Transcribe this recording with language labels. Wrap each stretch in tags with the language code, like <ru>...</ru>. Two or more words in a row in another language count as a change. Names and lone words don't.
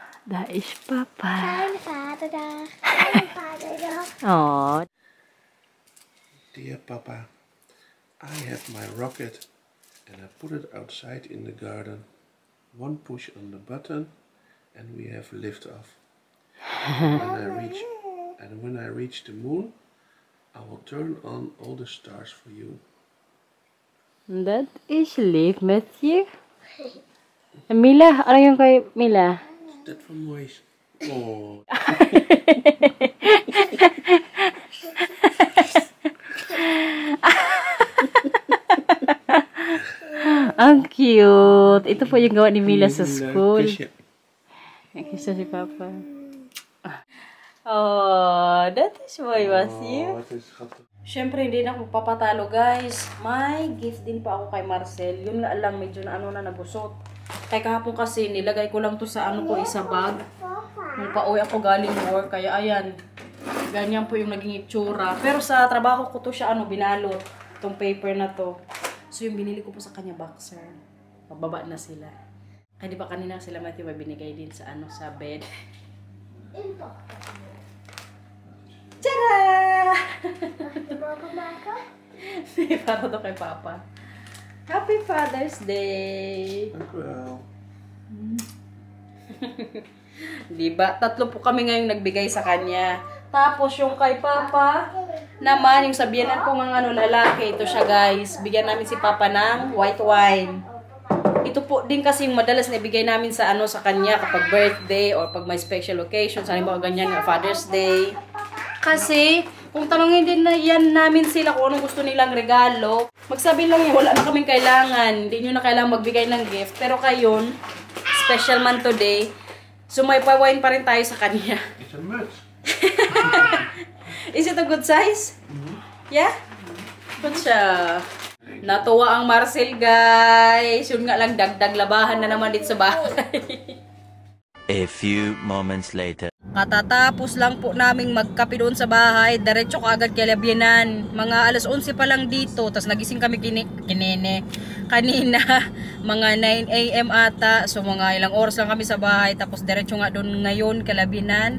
<nl>Daar is papa. Fijne vaderdag. Fijne vaderdag. Oh.</nl> <en>Dear Papa, I have my rocket and I put it outside in the garden. One push on the button and we have liftoff. When I reach the moon, I will turn on all the stars for you.</en> <nl>Dat is lief met je.</nl> <tl>Mila, ano yung kay Mila?</tl> <nl>Dat van mooi. Oh.</nl> <tl>Ang cute. Ito po yung gawa ni Mila sa school. Kisa si Papa.</tl> <en>Oh, that is why was you.</en> <nl>Wat is schattig.</nl> <tl>Siyempre, hindi na ako papatalo, guys. May gift din pa ako kay Marcel. Yun nga lang, medyo na nagusot. Kaya kahapon kasi, nilagay ko lang to sa ano ko, isa bag. Nung pauwi ako galing work. Kaya ayan, ganyan po yung naging itsura. Pero sa trabaho ko to siya, binalot. Itong paper na to. So, yung binili ko po sa kanya boxer. Pababa na sila. Ay, di ba kanina sila Matthew may binigay din sa sa bed. Tada! Para to kay Papa.</tl> <en>Happy Father's Day!</en> <nl>Dank u wel.</nl> <tl>Diba? 3 po kami ngayong nagbigay sa kanya. Tapos yung kay Papa naman, yung sabihanan ko ng lalaki, ito siya guys. Bigyan namin si Papa ng white wine. Ito po din kasi yung madalas na ibigay namin sa sa kanya kapag birthday or pag may special occasion. Sa halimbawa ganyan nga Father's Day. Kasi kung tanongin din na yan namin sila kung anong gusto nilang regalo, magsabi lang yan, wala na kaming kailangan. Hindi nyo na kailangan magbigay ng gift. Pero kayon, special man today, so may pa-wine pa rin tayo sa kanya.</tl> <en>It's a much. Is it a good size? Yeah?</en> <tl>Good siya. Natuwa ang Marcel, guys. Yun nga lang, dagdag labahan na naman dito sa bahay.</tl> <en>A few moments later.</en> <tl>Katatapos lang po naming magkape doon sa bahay. Diretso kaagad kay Labianan. Mga alas 11 pa lang dito. Tapos nagising kami kanina. Mga 9 AM ata. So mga ilang oras lang kami sa bahay. Tapos diretso nga doon ngayon kay Labianan.</tl>